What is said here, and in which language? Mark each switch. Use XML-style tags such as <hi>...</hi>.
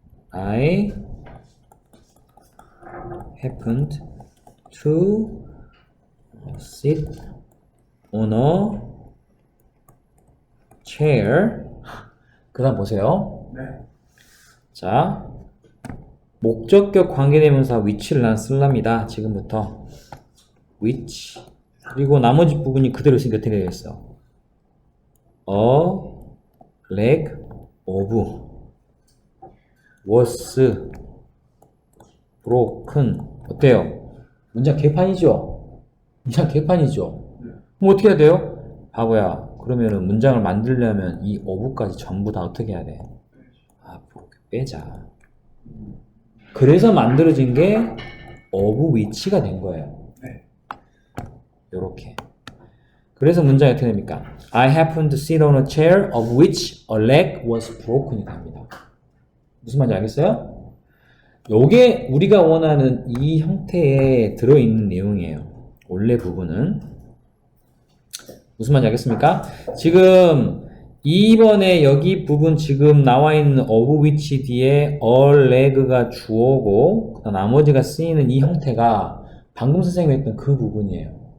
<en>I happened to sit on a chair.</en> <ko>그 다음 보세요. 자, 목적격 관계대명사 which를 난 쓸랍니다. 지금부터 which 그리고 나머지 부분이 그대로 있으니까 어떻게 되겠어?</ko> <en>A leg of was broken.</en> <ko>어때요? 문장 개판이죠? 문장 개판이죠? 그럼 어떻게 해야 돼요? 바보야. 그러면은 문장을 만들려면 이 of까지 전부 다 어떻게 해야 돼? 빼자. 그래서 만들어진 게 of which가 된 거예요. 요렇게. 그래서 문장이 어떻게 됩니까?</ko> <en>I happened to sit on a chair of which a leg was broken</en> <ko>이 됩니다. 무슨 말인지 알겠어요? 요게 우리가 원하는 이 형태에 들어있는 내용이에요. 원래 부분은. 무슨 말인지 알겠습니까? 지금 2번에 여기 부분 지금 나와 있는 of which 뒤에 a leg가 주어고 나머지가 쓰이는 이 형태가 방금 선생님이 했던 그 부분이에요.</ko>